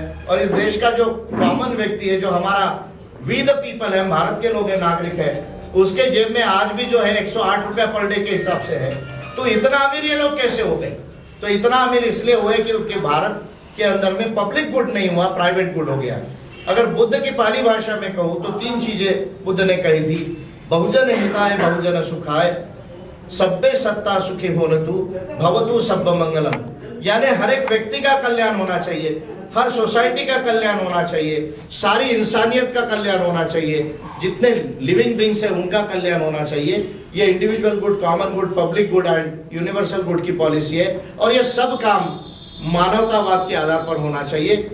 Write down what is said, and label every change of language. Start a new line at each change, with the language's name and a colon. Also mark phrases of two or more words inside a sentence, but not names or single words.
Hindi: और इस देश का जो कॉमन व्यक्ति है, जो हमारा
English: we the people
Hindi: है, हम भारत के लोग हैं, नागरिक है, उसके जेब में आज भी जो है 108 रुपया
English: per day
Hindi: के हिसाब से है। तो इतना अमीर ये लोग कैसे हो गए? तो इतना अमीर इसलिए हुए कि भारत के अंदर में
English: public good
Hindi: नहीं हुआ,
English: private good
Hindi: हो गया। अगर बुद्ध की पाली भाषा में कहूं तो 3 चीजें बुद्ध ने कही थी:
Sanskrit: बहुजन हिताय बहुजन सुखाय,
Pali: सब्बे सत्ता सुखी होनतु, भवतु सब्ब मंगलम।
Hindi: यानी हर एक व्यक्ति का कल्याण होना चाहिए, हर सोसाइटी का कल्याण होना चाहिए, सारी इंसानियत का कल्याण होना चाहिए, जितने
English: living beings
Hindi: हैं उनका कल्याण होना चाहिए।
English: ये individual good, common good, public good and universal good
Hindi: की पॉलिसी है। और ये सब काम मानवतावाद के आधार पर होना चाहिए।